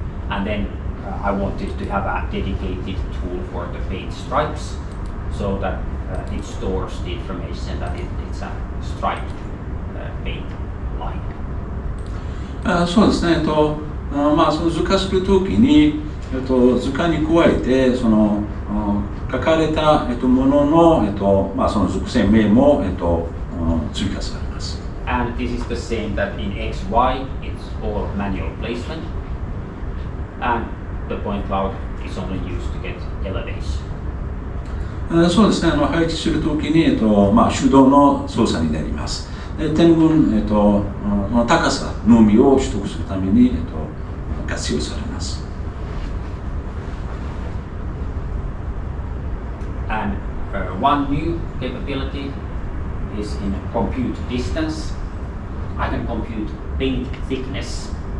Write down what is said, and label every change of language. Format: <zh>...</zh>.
<en>And then I wanted to have a dedicated tool for the paint stripes so that it stores the information that it's a striped paint line.</en> <ja>そうですね、その図化するときに、図化に加えてその書かれた、ものの、その属性名も、追加されます。</ja> <en>And this is the same that in XY it's all manual placement, and the point cloud is only used to get elevation.</en> <ja>そうですね、配置するときに、手動の操作になります。点群、高さのみを取得するために、活用されます。</ja> <en>And one new capability is in compute distance. I can compute paint thickness.</en>